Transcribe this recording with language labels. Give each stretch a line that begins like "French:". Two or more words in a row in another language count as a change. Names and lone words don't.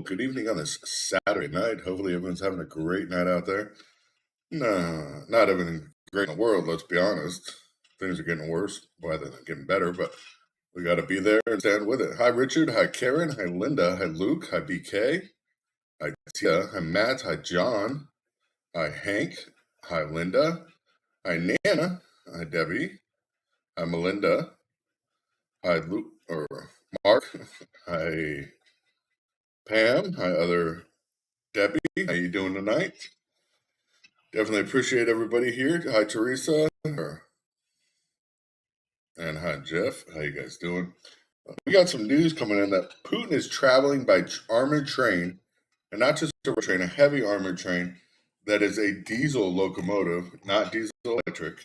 English: Good evening on this Saturday night. Hopefully everyone's having a great night out there. No, not everything great in the world, let's be honest. Things are getting worse rather than getting better, but we got to be there and stand with it. Hi, Richard. Hi, Karen. Hi, Linda. Hi, Luke. Hi, BK. Hi, Tia. Hi, Matt. Hi, John. Hi, Hank. Hi, Linda. Hi, Nana. Hi, Debbie. Hi, Melinda. Hi, Luke or Mark. Hi, Pam. Hi, other Debbie. How you doing tonight? Definitely appreciate everybody here. Hi, Teresa. And hi, Jeff. How you guys doing? We got some news coming in that Putin is traveling by armored train, and not just a train, a heavy armored train that is a diesel locomotive, not diesel electric.